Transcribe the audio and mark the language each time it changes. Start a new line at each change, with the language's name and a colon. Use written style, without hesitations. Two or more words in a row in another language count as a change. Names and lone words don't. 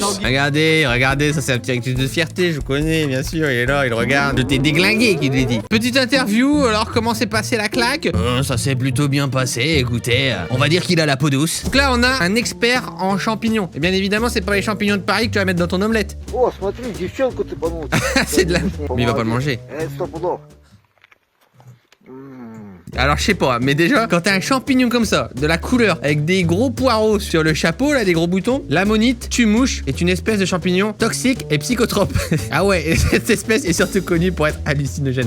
French: Regardez, ça c'est un petit rictus de fierté, je connais, bien sûr, il est là, il regarde. Je t'ai déglingué, qu'il lui dit. Petite interview, alors comment s'est passé la claque? Ça s'est plutôt bien passé, écoutez, on va dire qu'il a la peau douce. Donc là, on a un expert en champignons. Et bien évidemment, c'est pas les champignons de Paris que tu vas mettre dans ton omelette.
Russian: О, смотри, девчонку ты пнул.
French: C'est de la... Mais il va pas le manger.
Russian: Стопудов.
French: Alors je sais pas, mais déjà, quand t'as un champignon comme ça, de la couleur, avec des gros poireaux sur le chapeau, là, des gros boutons, l'ammonite, tue-mouche, est une espèce de champignon toxique et psychotrope. Ah ouais, et cette espèce est surtout connue pour être hallucinogène.